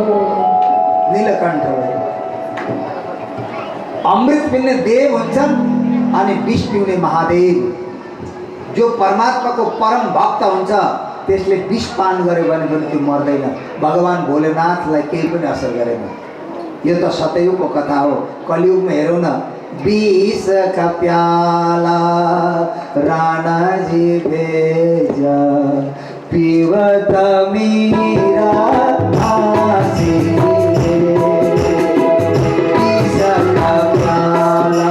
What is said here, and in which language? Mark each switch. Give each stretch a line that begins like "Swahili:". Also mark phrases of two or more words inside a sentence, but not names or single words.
Nepali: नीलकण्ठ अमृत पिउने देव हुन्छन् अनि विष पिउने महादेव। जो परमात्माको परम भक्त हुन्छ त्यसले विष पान गर्यो भने पनि त्यो मर्दैन। भगवान भोलेनाथलाई केही पनि असर गरेन। यो त सतयुगको कथा हो। कलियुगमा हेरौँ न,
Hindi: विष का प्याला राणा जी भेजा, पीवत मीरा आसी विष का प्याला